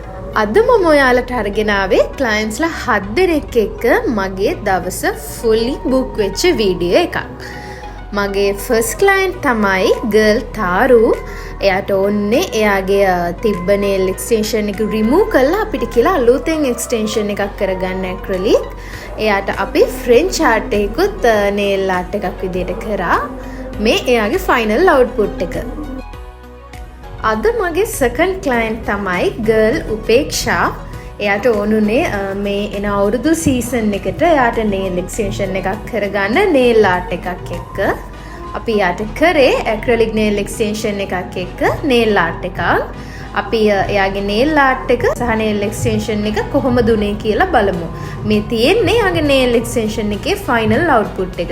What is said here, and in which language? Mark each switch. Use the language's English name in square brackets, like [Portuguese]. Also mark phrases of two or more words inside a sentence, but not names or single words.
[Sinhala] අද මම ඔයාලට අරගෙන ආවේ ක්ලයන්ට්ස්ලා 7 දෙනෙක් එක්ක මගේ දවස [English] fully book [Sinhala] වෙච්ච වීඩියෝ එකක්. මගේ [English] first client [Sinhala] තමයි girl තාරු. එයාට ඕනේ එයාගේ තිබ්බ [English] nail extension [Sinhala] එක remove කරලා අපිට කියලා අලුතෙන් extension එකක් කරගන්න acrylic. එයාට අපි [English] French art [Sinhala] එකකුත් [English] nail art [Sinhala] එකක් විදියට කරා. මේ එයාගේ [English] final output [Sinhala] එක. අද මගේ [English] second client [Sinhala] තමයි girl උපේක්ෂා. එයාට ඕනුනේ මේ එන අවුරුදු සීසන් එකට එයාට [English] nail extension [Sinhala] එකක් කරගන්න [English] nail art [Sinhala] එකක් එක්ක. අපි යාට කරේ [English] acrylic nail extension [Sinhala] එකක් එක්ක [English] nail art [Sinhala] එකක්. අපි එයාගේ [English] nail art [Sinhala] එක සහ [English] nail extension [Sinhala] එක කොහොමද උනේ කියලා බලමු. මේ තියෙන්නේ එයාගේ [English] nail extension [Sinhala] එකේ [English] final output [Sinhala] එක.